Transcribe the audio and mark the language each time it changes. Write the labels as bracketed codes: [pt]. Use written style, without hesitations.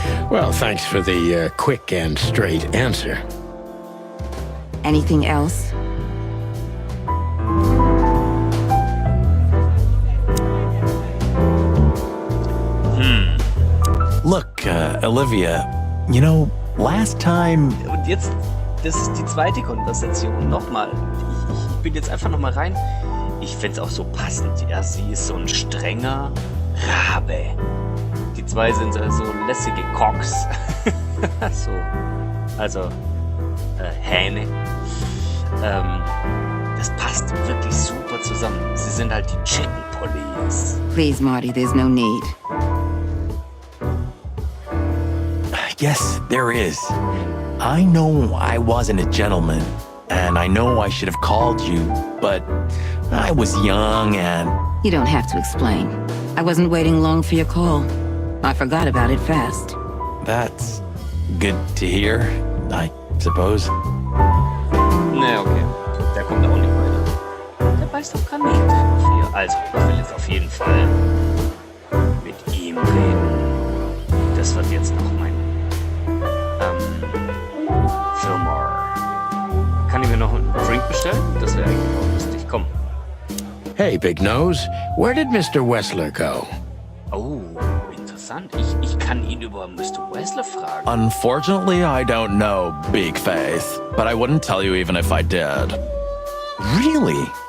[en] Well, thanks for the quick and straight answer. Anything else? Look, Olivia, you know, last time... [de] Und jetzt, das ist die zweite Konversation. Nochmal. Ich bin jetzt einfach nochmal rein. Ich find's auch so passend. Ja, sie ist so ein strenger Rabe. Die zwei sind so lässige Cocks. So. Also, Hähne. Das passt wirklich super zusammen. Sie sind halt die Chicken Police. [en] Please, Marty, there's no need. Yes, there is. I know I wasn't a gentleman, and I know I should have called you, but I was young and... You don't have to explain. I wasn't waiting long for your call. I forgot about it fast. That's good to hear, I suppose. [de] Ne, okay. Der kommt auch nicht weiter. Der beißt auf Kaninchen. Also, ich will jetzt auf jeden Fall mit ihm reden. Das wird jetzt noch mein Fillmore. Kann ich mir noch einen Drink bestellen? Das wäre eigentlich auch lustig. Komm. [en] Hey, Big Nose, where did Mr. Wessler go? [de] Oh, interessant. Ich kann ihn über Mr. Wessler fragen. [en] Unfortunately, I don't know, Big Face, but I wouldn't tell you even if I did. Really?